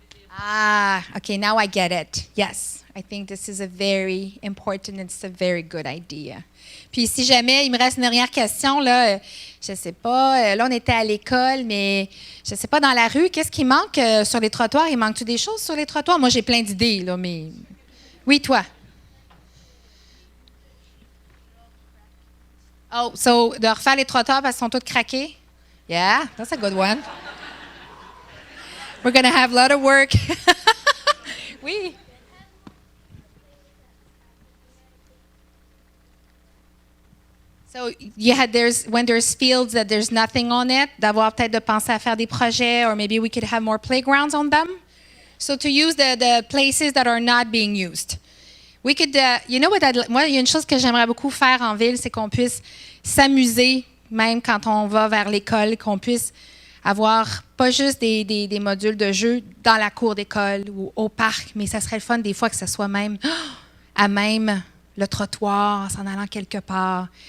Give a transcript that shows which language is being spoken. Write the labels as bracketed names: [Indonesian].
[English] Ah, okay, now I get it. Yes, I think this is a very important and it's a very good idea. [French] Puis si jamais il me reste une dernière question, là, je sais pas, là on était à l'école, mais je sais pas, dans la rue, qu'est-ce qui manque sur les trottoirs? Il manque-tu des choses sur les trottoirs? Moi, j'ai plein d'idées, là, mais... Oui, toi? Oh, so, de refaire les trottoirs parce qu'ils sont tous craqués? [English] Yeah, that's a good one. We're going to have a lot of work. [French] Oui. [English] So when there's fields that there's nothing on it, [French] d'avoir peut-être de penser à faire des projets, [English] or maybe we could have more playgrounds on them. So to use the places that are not being used. We could, you know what, [French] moi, il y a une chose que j'aimerais beaucoup faire en ville, c'est qu'on puisse s'amuser, même quand on va vers l'école, qu'on puisse avoir pas juste des modules de jeu dans la cour d'école ou au parc, mais ça serait le fun des fois que ce soit même à même le trottoir, en s'en allant quelque part.